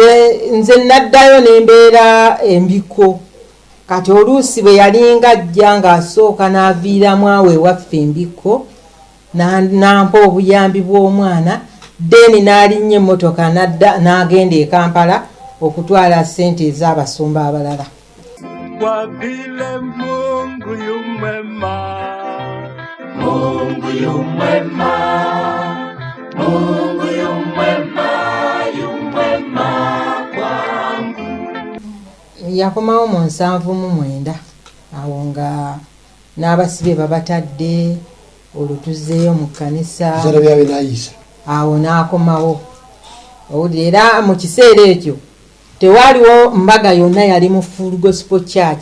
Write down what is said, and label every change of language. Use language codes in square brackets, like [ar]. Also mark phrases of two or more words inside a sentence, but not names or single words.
[lg] Nze naddayo n'embeera embiko. Kati oluusi bwe yalinga ajja ng'asooka n'aviiramu awo ewaffe embiko nampa obuyambi bw'omwana, deni n'alinnya emmotoka n'agenda e Kampala okutwala ssente ez'abasumba abalala. [sw] Kwa vile Mungu yu mwema, Mungu yu mwema, Mungu yu mwema, yu mwema kwangu. [lg] Yakomawo mu 79 awo nga n'abasibe babatadde olutuzzeeyo mu kkanisa zara byawe nayisa awo n'akomawo. Era mu kiseera ekyo tewaaliwo mbaga yonna, yali mu Full Gospel Church.